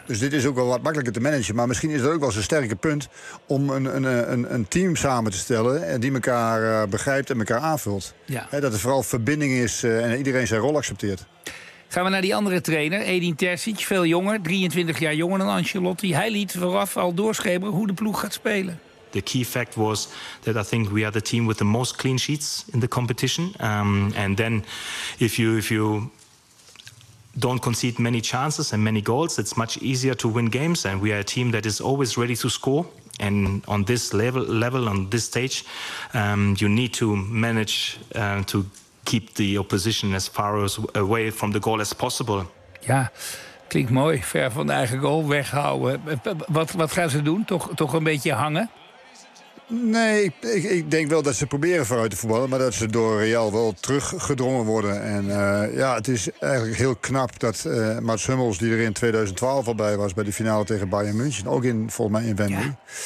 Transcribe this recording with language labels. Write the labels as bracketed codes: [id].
[nl] Dus dit is ook wel wat makkelijker te managen. Maar misschien is dat ook wel zo'n sterke punt om een team samen te stellen en die elkaar begrijpt en elkaar aanvult. Ja. Dat er vooral verbinding is en iedereen zijn rol accepteert. Gaan we naar die andere trainer, Edin Terzic, veel jonger, 23 jaar jonger dan Ancelotti. Hij liet vooraf al doorschemeren hoe de ploeg gaat spelen. [en] The key fact was that I think we are the team with the most clean sheets in the competition. And then if you don't concede many chances and many goals, it's much easier to win games. And we are a team that is always ready to score. And on this level on this stage, you need to manage to keep the opposition as far away from the goal as possible. [nl] Ja, klinkt mooi. Ver van de eigen goal weghouden. Wat gaan ze doen? Toch een beetje hangen? Nee, ik denk wel dat ze proberen vooruit te voetballen, maar dat ze door Real wel teruggedrongen worden. En het is eigenlijk heel knap dat Mats Hummels, die er in 2012 al bij was bij de finale tegen Bayern München, ook in volgens mij in Wembley. Ja.